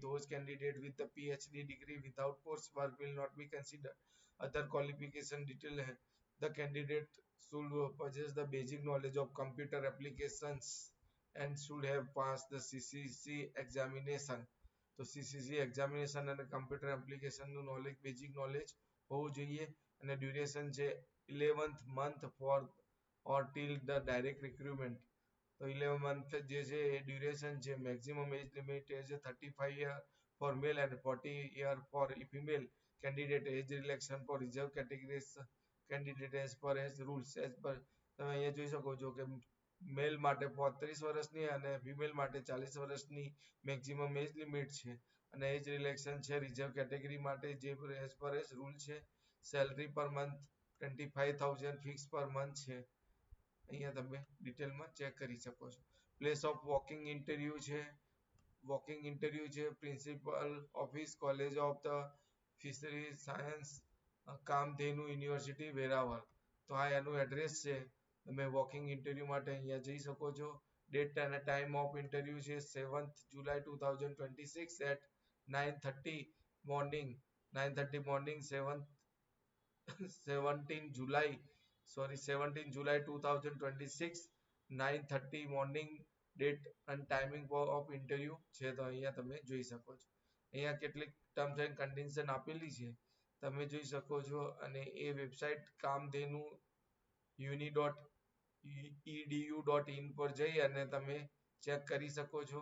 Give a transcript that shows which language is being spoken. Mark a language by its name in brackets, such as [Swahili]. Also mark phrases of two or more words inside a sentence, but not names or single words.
[English] Those candidates with the PhD degree without coursework will not be considered. Other qualification detail. The candidate should possess the basic knowledge of computer applications and should have passed the CCC examination. તો CCC examination અને computer application નું knowledge, basic knowledge [Gujarati] હોવું જોઈએ અને [English] duration છે 11th month for or till the direct recruitment. [Gujarati] તો 11 month જે છે એ duration છે. [English] maximum age limit is 35 year for male and 40 year for female candidate. age relaxation for reserve categories candidate as per as rules as per. [Gujarati] તમે અહીંયા જોઈ શકો છો કે મેલ માટે 35 વર્ષની અને ફિમેલ માટે 40 વર્ષની [English] maximum age limit [Gujarati] છે અને એજ રિલેક્શન છે [English] reserve category [Gujarati] માટે જે [English] as per as rule [Gujarati] છે. [English] salary per month 25,000 fix per month છે. [Gujarati] અહીંયા તમે ડિટેલમાં ચેક કરી શકો છો. [English] place of walking interview છે. walking interview છે principal office કોલેજ ઓફ ધ ફિશરીઝ સાયન્સ કામધેનુ યુનિવર્સિટી વેરાવળ. [Gujarati] તો આ એનું એડ્રેસ છે. તમે [English] walking interview [Gujarati] માટે અહીંયા જઈ શકો છો. [English] ડેટ અને time of interview છે 7th July 2026 at 9:30 મોર્નિંગ 17 July 2026 9:30 મોર્નિંગ ડેટ અને timing of interview છે. [Gujarati] તો અહીંયા તમે જોઈ શકો છો. અહીંયા કેટલીક [English] terms and condition [Gujarati] આપેલી છે તમે જોઈ શકો છો અને એ વેબસાઇટ કામધેનુ uni.edu.in પર જઈ અને તમે ચેક કરી શકો છો.